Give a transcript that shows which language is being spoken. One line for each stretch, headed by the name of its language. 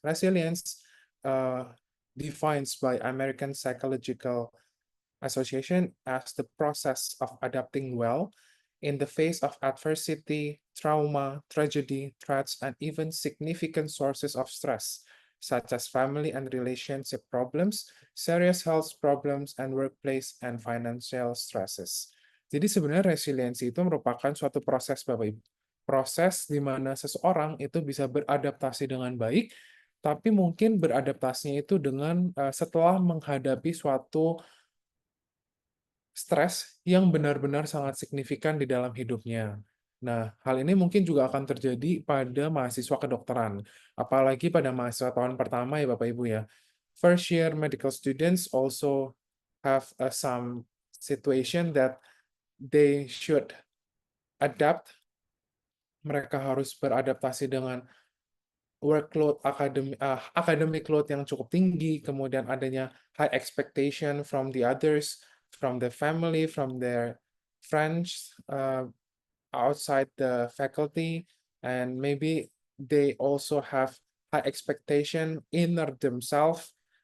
English: Resilience defines by American Psychological Association as the process of adapting well in the face of adversity, trauma, tragedy, threats, and even significant sources of stress, such as family and relationship problems, serious health problems, and workplace and financial stresses.
Indonesian: Jadi sebenarnya resiliensi itu merupakan suatu proses, Bapak Ibu. Proses di mana seseorang itu bisa beradaptasi dengan baik, tapi mungkin beradaptasinya itu dengan setelah menghadapi suatu stres yang benar-benar sangat signifikan di dalam hidupnya. Nah, hal ini mungkin juga akan terjadi pada mahasiswa kedokteran, apalagi pada mahasiswa tahun pertama ya Bapak Ibu ya.
English: First year medical students also have some situation that they should adapt.
Indonesian: Mereka harus beradaptasi dengan
English: workload academic load
Indonesian: yang cukup tinggi, kemudian adanya
English: high expectation from the others, from the family, from their friends, outside the faculty, and maybe they also have high expectation inner themselves.